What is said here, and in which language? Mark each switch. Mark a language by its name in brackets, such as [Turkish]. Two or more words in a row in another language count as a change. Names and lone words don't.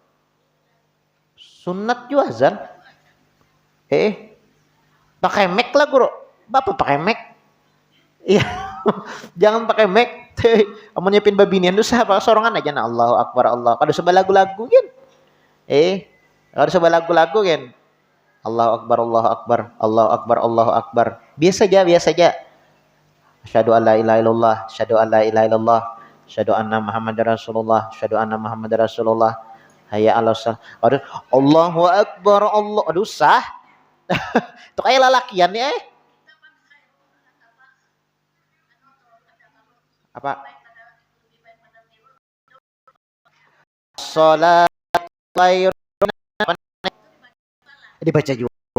[Indonesian] Sunat juga azan. Pakai mic lah guru. Bapak pakai mic. Iya. Jangan pakai mic. [Banjar] Amun nyiapin babinian tuh sah sorangan aja nah [Arabic] الله أكبر الله. [Banjar] Kada sebab lagu-lagu kan. Kada sebab lagu-lagu kan. [Arabic] الله أكبر الله أكبر الله أكبر الله أكبر. [Indonesian] Biasa aja. [Arabic] أشهد أن لا إله إلا الله، أشهد أن لا إله إلا الله، أشهد أن محمدا رسول الله، أشهد أن محمدا رسول الله. حي على الصلاة. [Indonesian] Aduh, [Arabic] الله أكبر الله. [Banjar] Aduh sah. Itu kayak lalakian ya. Apa? [Arabic] صلاة خير [Indonesian] dibaca juga.